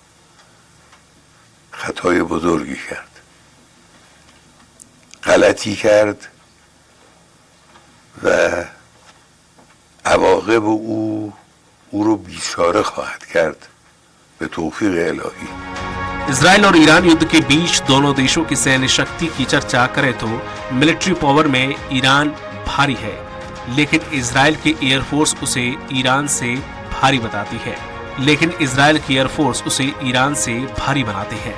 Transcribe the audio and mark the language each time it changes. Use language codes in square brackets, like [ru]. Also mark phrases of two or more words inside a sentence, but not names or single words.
[fa] خطای بزرگی کرد، غلطی کرد و عواقب او رو بیچاره خواهد کرد به توفیق الهی. [hi] इसराइल और ईरान युद्ध के बीच दोनों देशों की सैन्य शक्ति की चर्चा करें तो [en] military power [hi] में ईरान भारी है, लेकिन इसराइल की एयरफोर्स उसे ईरान से भारी बताती है। बनाती है।